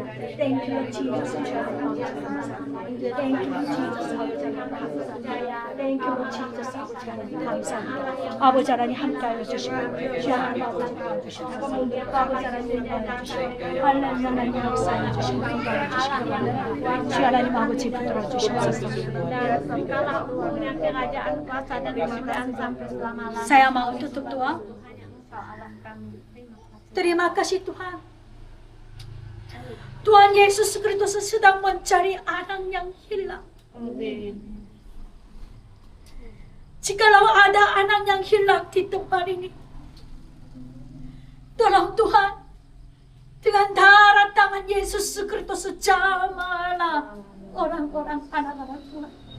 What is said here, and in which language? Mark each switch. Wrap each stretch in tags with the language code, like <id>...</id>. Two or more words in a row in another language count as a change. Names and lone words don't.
<en>Thank you Jesus. Thank you Jesus. Thank you Jesus.</en> <ko>아버지 하나님 감사합니다. 아버지 하나님 함께하여 주시고 주 하나님 아버지 도와주시고 아버지 하나님 도와주시고 하나님 역사해 주시고 건강해 주시고 주 하나님 아버지 붙들어 주시옵소서.</ko> <id>Saya mau tutup doa. Terima kasih Tuhan. Tuhan Yesus Kristus sedang mencari anak yang hilang. Jikalau ada anak yang hilang di tempat ini, tolong Tuhan, dengan darah tangan Yesus Kristus jamahlah orang-orang anak-anak Tuhan.</id>